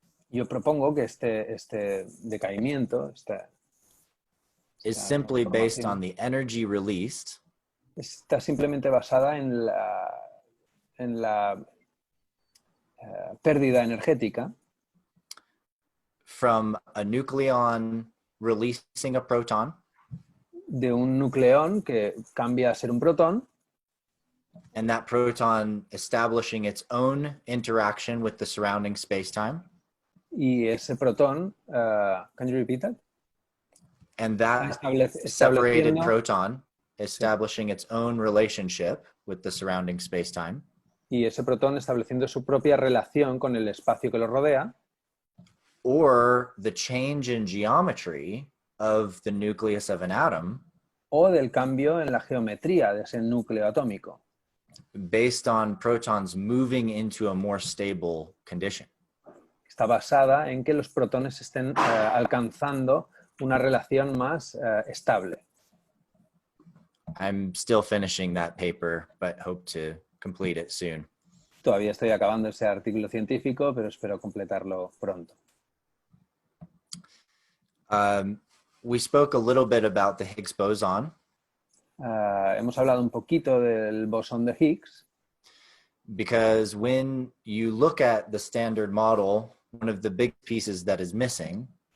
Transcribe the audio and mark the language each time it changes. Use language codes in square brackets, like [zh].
[es] Yo propongo que este decaimiento, [en] is simply based on the energy released [es] está simplemente basada en la pérdida energética [en] from a nucleon releasing a proton, [es] de un nucleón que cambia a ser un protón, [en] and that proton establishing its own interaction with the surrounding space-time, [es] y ese protón, [en] can you repeat that? and that separated [es] Estableciendo [en] proton establishing its own relationship with the surrounding space-time, [es] y ese protón estableciendo su propia relación con el espacio que lo rodea, [en] or the change in geometry of the nucleus of an atom [es] o del cambio en la geometría de ese núcleo atómico, [en] based on protons moving into a more stable condition. [es] está basada en que los protones estén alcanzando una relación más estable. [en] I'm still finishing that paper, but hope to complete it soon. [es] Todavía estoy acabando ese artículo científico, pero espero completarlo pronto. [en] We spoke a little bit about the Higgs boson, [es] Hemos hablado un poquito del bosón de Higgs, [en] because when you look at the standard model, one of the big pieces that is missing